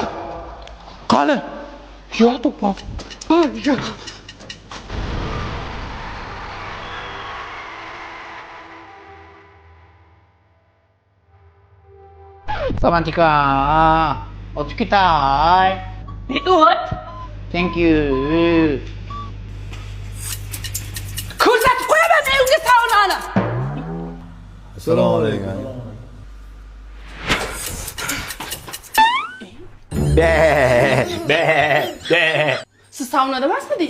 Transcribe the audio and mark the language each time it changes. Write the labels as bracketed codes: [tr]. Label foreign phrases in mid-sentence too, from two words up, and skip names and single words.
[uz] Qani? Yo'q, to'pam. Sawantika. Otsukitai. [en] What? Thank you. [uz] Ko'rsatib qo'yaman men unga saunani. Assalomu alaykum. Siz saunada emasmidingiz?